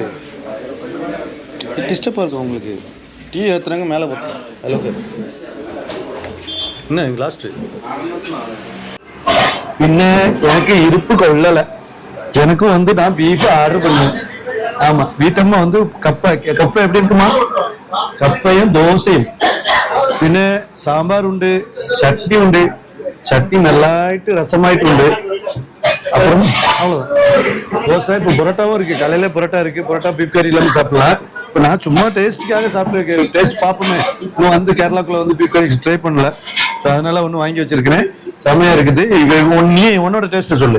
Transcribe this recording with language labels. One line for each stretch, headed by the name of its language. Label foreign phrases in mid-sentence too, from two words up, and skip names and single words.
Tamil: டிஸ்டர்பாக இருக்கும் உங்களுக்கு. டீ ஏற்றுறாங்க மேலே போட்டோம். அது ஓகே. என்ன லாஸ்ட்டு பின்ன எனக்கு இருப்பு கொள்ளலை. எனக்கும் வந்து நான் பீஃப் ஆர்டர் பண்ணுவேன். ஆமாம், வீட்டம்மா வந்து கப்பை எப்படி இருக்குமா?
Malayalam: കപ്പയും ദോശയും പിന്നെ സാമ്പാറുണ്ട്, ചട്നി ഉണ്ട്. ചട്നി നല്ലതായിട്ട് രസമായിട്ടുണ്ട്.
Tamil: அப்புறம் அவ்வளோதான். தோசை இப்போ புரோட்டாவும் இருக்கு. காலையில புரோட்டா இருக்கு. புரோட்டா பீஃப் கறி எல்லாமே சாப்பிடலாம். இப்போ நான் சும்மா டேஸ்ட்டுக்காக சாப்பிட்டு டேஸ்ட் பார்ப்போமே. இன்னும் வந்து கேரளாக்குள்ள வந்து பீஃப் கறி ட்ரை பண்ணல. அதனால ஒன்று வாங்கி வச்சிருக்கிறேன். செமையா இருக்குது. நீ உன்னோட டேஸ்ட் சொல்லு.